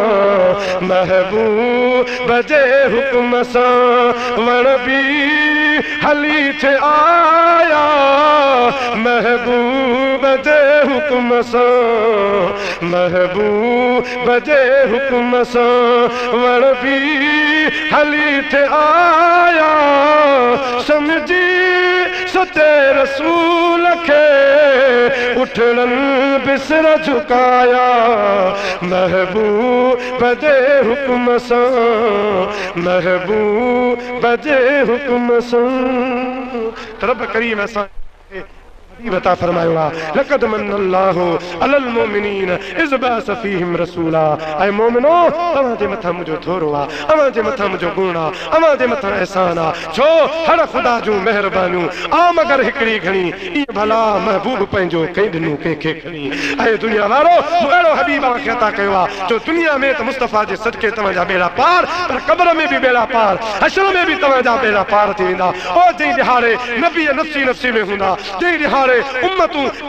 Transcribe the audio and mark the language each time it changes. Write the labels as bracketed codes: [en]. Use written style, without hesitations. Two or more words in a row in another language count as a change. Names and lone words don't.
[sd] महबूब जे हुकुम सां वण बि हली थे आया महबूब जे हुकुम सां महबूब जे हुकुम सां वण बि हली थे आया सच्चे रसूल के उठड़न बिसर झुकाया महबूब जे हुक्म सां महबूब जे हुक्म सां रब करीम असां बता फरमायो [ar] لقد من الله على المؤمنين إذ بعث فيهم رسولا [sd] ऐ मोमिनो तव्हां जे मथां मुंहिंजो थोरो आहे अव्हां जे मथां मुंहिंजो गुण आहे अव्हां जे मथां एहसान आहे छो हर ख़ुदा जूं महिरबानियूं आम अगरि हिकिड़ी घणी ईअं भला महबूब पंहिंजो कंहिं ॾिनो कंहिंखे खणी ऐं दुनिया वारो अहिड़ो हबीब खे अता कयो आहे जो दुनिया में त मुस्तफ़ा जे सदके तव्हांजा बेड़ा पार पर क़ब्र में बि बेड़ा पार हशर में बि तव्हांजा बेड़ा पार थी वेंदा ओ जंहिं ॾिहाड़े नबी नफ़्सी नफ़्सी में हूंदा जंहिं ॾिहाड़े उम्मतूं